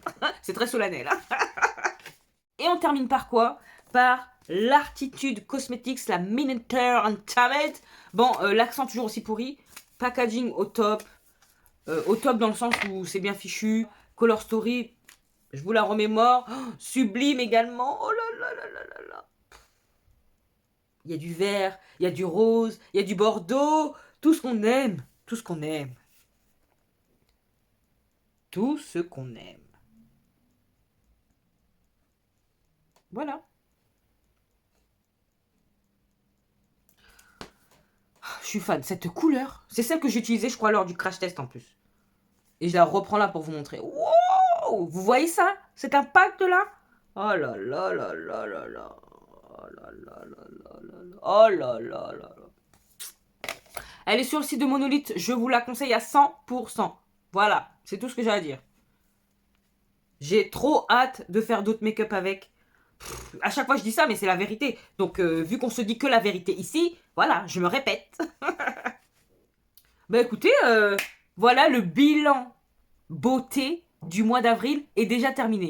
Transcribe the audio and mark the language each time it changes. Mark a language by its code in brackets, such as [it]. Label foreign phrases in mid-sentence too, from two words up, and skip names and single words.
[fr] C'est très solennel. Et on termine par quoi? Par l'Artitude Cosmetics, la [en] Miniature Untamed. [fr] Bon, l'accent toujours aussi pourri. Packaging au top. Au top dans le sens où c'est bien fichu. [en] Color Story, [fr] je vous la remémore. Oh, sublime également. Oh là là là là là là. Il y a du vert, il y a du rose, il y a du bordeaux. Tout ce qu'on aime. Tout ce qu'on aime. Tout ce qu'on aime. Voilà. Je suis fan. Cette couleur, c'est celle que j'ai utilisée, je crois, lors du crash test en plus. Et je la reprends là pour vous montrer. Wow! Vous voyez ça? Cet impact là? Oh là là là là là là. Oh là là là là là là. Oh là là là là. Elle est sur le site de Monolith. Je vous la conseille à 100%. Voilà. C'est tout ce que j'ai à dire. J'ai trop hâte de faire d'autres make-up avec. À chaque fois je dis ça, mais c'est la vérité. Donc vu qu'on se dit que la vérité ici, voilà, je me répète. Bah écoutez, voilà le bilan beauté du mois d'avril est déjà terminé.